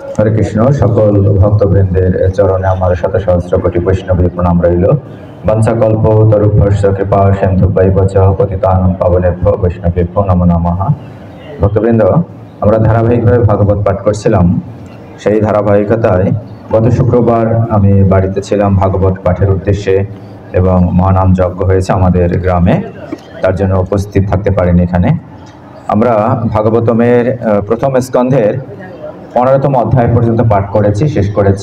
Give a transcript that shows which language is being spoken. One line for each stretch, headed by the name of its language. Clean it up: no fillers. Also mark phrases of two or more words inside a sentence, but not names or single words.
Bangla: হরে কৃষ্ণ। সকল ভক্তবৃন্দের চরণে আমার শত সহস্র কোটি বৈষ্ণবী প্রণাম রইল।
Sanskrit: বঞ্চাকল্প তরুভ্যশ্চ কৃপা সিন্ধুভ্যৈব চ পতিতানাং পাবনেভ্যো বৈষ্ণবেভ্যো নমো নমঃ।
Bangla: ভক্তবৃন্দ, আমরা ধারাবাহিকভাবে ভাগবত পাঠ করছিলাম। সেই ধারাবাহিকতায় গত শুক্রবার আমি বাড়িতে ছিলাম ভাগবত পাঠের উদ্দেশ্যে, এবং মহানাম যজ্ঞ হয়েছে আমাদের গ্রামে, তার জন্য উপস্থিত থাকতে পারিনি এখানে। আমরা ভাগবতমের প্রথম স্কন্ধের 15তম অধ্যায় পর্যন্ত পাঠ করেছি, শেষ করেছি।